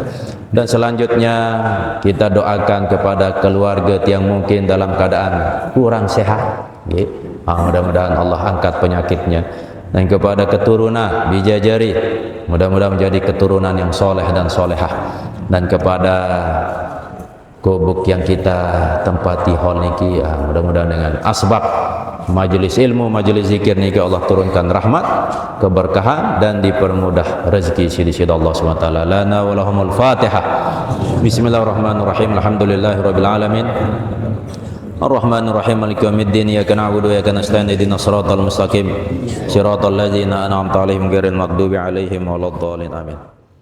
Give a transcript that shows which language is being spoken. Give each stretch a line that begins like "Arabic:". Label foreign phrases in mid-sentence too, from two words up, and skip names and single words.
Indonesian: Dan selanjutnya kita doakan kepada keluarga yang mungkin dalam keadaan kurang sehat, mudah-mudahan Allah angkat penyakitnya. Dan kepada keturunan bijajari, mudah-mudahan menjadi keturunan yang soleh dan solehah. Dan kepada kubuk yang kita tempati hall niki, mudah-mudahan dengan asbab majelis ilmu, majelis zikir niki Allah turunkan rahmat, keberkahan, dan dipermudah rezeki sidi-sidi Allah SWT.
Arabic: لنا ولهم الفاتحة. بسم الله الرحمن الرحيم. الحمد لله رب العالمين. الرحمن الرحيم. مالك يوم الدين. إياك نعبد وإياك نستعين. اهدنا الصراط المستقيم. صراط الذين أنعمت عليهم غير المغضوب عليهم ولا الضالين. Amin.